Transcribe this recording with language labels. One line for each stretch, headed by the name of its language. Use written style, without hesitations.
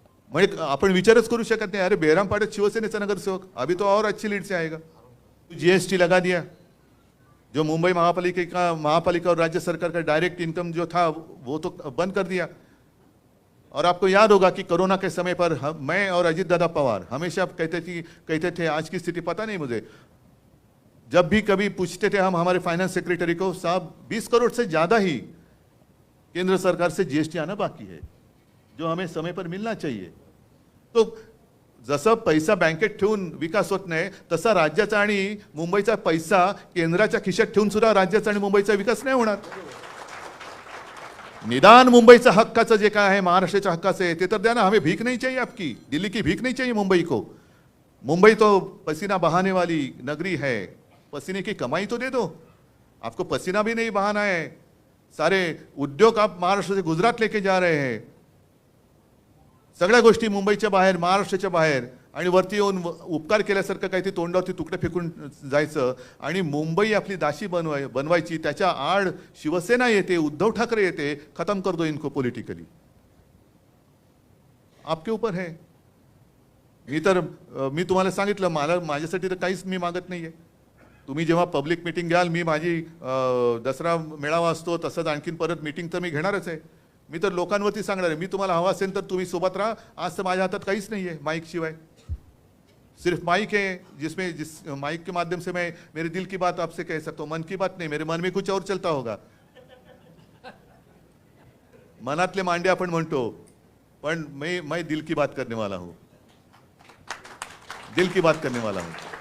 Marathi: म्हणजे आपण विचारच करू शकत नाही, अरे बेरामपाड्यात शिवसेनेचा नगरसेवक,
Hindi: अभी तो और अच्छी लीड से आएगा। जीएसटी लगा दिया, जो मुंबई महापालिका और राज्य सरकार का डायरेक्ट इनकम जो था वो तो बंद कर दिया। और आपको याद होगा कि कोरोना के समय पर मैं और अजीत दादा पवार हमेशा कहते थे, आज की स्थिति पता नहीं मुझे, जब भी कभी पूछते थे हम हमारे फाइनेंस सेक्रेटरी को, साहब 20 करोड़ से ज्यादा ही केंद्र सरकार से जीएसटी आना बाकी है, जो हमें समय पर मिलना चाहिए।
Marathi: तो जसं पैसा बँकेत ठेवून विकास होत नाही, तसा राज्याचा आणि मुंबईचा पैसा केंद्राच्या खिशात ठेवून सुद्धा राज्याचा आणि मुंबईचा विकास नाही होणार। निदान मुंबईचा हक्काचं जे काय आहे, महाराष्ट्राच्या हक्काचं आहे ते तर द्या ना,
Hindi: हमें भीख नहीं चाहिए आपकी, दिल्ली की भीख नहीं चाहिए मुंबई को। मुंबई तो पसीना बहाने वाली नगरी है, पसीने की कमाई तो दे दो, आपको पसीना भी नहीं बहाना है। सारे उद्योग आप महाराष्ट्र से गुजरात लेके जा रहे हैं,
Marathi: सगळ्या गोष्टी मुंबईच्या बाहेर, महाराष्ट्राच्या बाहेर, आणि वरती येऊन उपकार केल्यासारखं काही ते तोंडावरती तुकडे फेकून जायचं आणि मुंबई आपली दासी बनवायची। त्याच्या आड शिवसेना येते, उद्धव ठाकरे येते,
Hindi: खत्म कर दो इनको पॉलिटिकली, आपके ऊपर है।
Marathi: मी तुम्हाला सांगितलं, मला माझ्यासाठी तर काहीच मी मागत नाहीये। तुम्ही जेव्हा पब्लिक मीटिंग घ्याल, मी माझी दसरा मेळावा असतो तसंच आणखीन परत मीटिंग तर मी घेणारच आहे। मी तर लोकांवरती सांगणार आहे, मी तुम्हाला हवा असेल तर तुम्ही सोबत राहा। आज तर माझ्या हातात काहीच नाहीये माईक शिवाय,
Hindi: सिर्फ माइक है, जिस माइक के माध्यम से मैं मेरे दिल की बात आपसे कह सकता हूँ। मन की बात नहीं, मेरे मन में कुछ और चलता होगा।
Marathi: मनातले मांडे आपण म्हणतो, पण
Hindi: मैं दिल की बात करने वाला हूँ, दिल की बात करने वाला हूँ।